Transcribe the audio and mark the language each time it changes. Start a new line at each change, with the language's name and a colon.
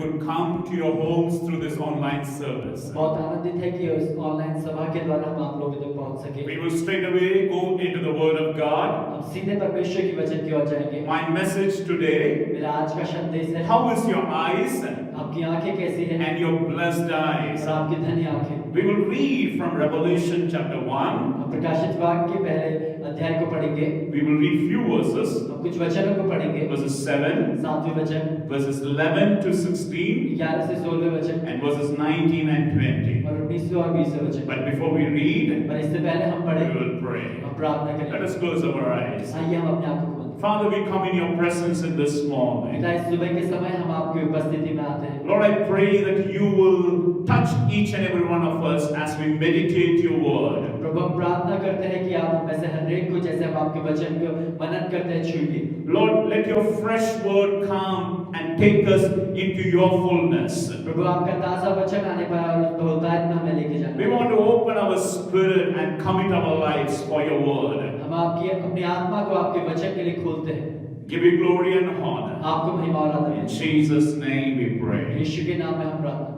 English: come to your homes through this online service.
Hindi: बहुत आनंदित है कि उस ऑनलाइन सभा के द्वारा हम आप लोगों तक पहुंच सके।
English: We will straight away go into the Word of God.
Hindi: हम सीधे परमेश्वर की वचन की ओर जाएंगे।
English: My message today,
Hindi: मेरा आज का संदेश है,
English: how is your eyes
Hindi: आपकी आंखें कैसी हैं
English: and your blessed eyes?
Hindi: और आपकी धन्य आंखें।
English: We will read from Revelation chapter 1.
Hindi: हम प्रकाशित वाक्य के पहले अध्याय को पढ़ेंगे।
English: We will read few verses,
Hindi: हम कुछ वचनों को पढ़ेंगे।
English: verses 7,
Hindi: 7वें वचन,
English: verses 11 to 16,
Hindi: 11 से 16वें वचन
English: and verses 19 and 20.
Hindi: और 19वें और 20वें वचन।
English: But before we read,
Hindi: पर इससे पहले हम
English: we
Hindi: पढ़ें,
English: will pray.
Hindi: हम प्रार्थना
English: Let
Hindi: करें।
English: us close our eyes.
Hindi: आइए हम अपने आंखों को बंद करें।
English: Father, we come in your presence in this morning.
Hindi: पिता, इस सुबह के समय हम आपकी उपस्थिति में आते हैं।
English: Lord, I pray that you will touch each and every one of us as we meditate your word.
Hindi: प्रभु, हम प्रार्थना करते हैं कि आप में से हर एक को, जैसे हम आपके वचन को मनन करते हैं, छूइए।
English: Lord, let your fresh word come and take us into your fullness.
Hindi: प्रभु, आपका ताजा वचन आने पर और उस बहुतायत में हमें लेके जाना।
English: We want to open our spirit and commit our lives for your word.
Hindi: हम आपकी अपनी आत्मा को आपके वचन के लिए खोलते हैं।
English: Give you glory and honor.
Hindi: आपको महिमा और आदर
English: In
Hindi: दें।
English: Jesus' name we pray.
Hindi: यीशु के नाम में हम प्रार्थना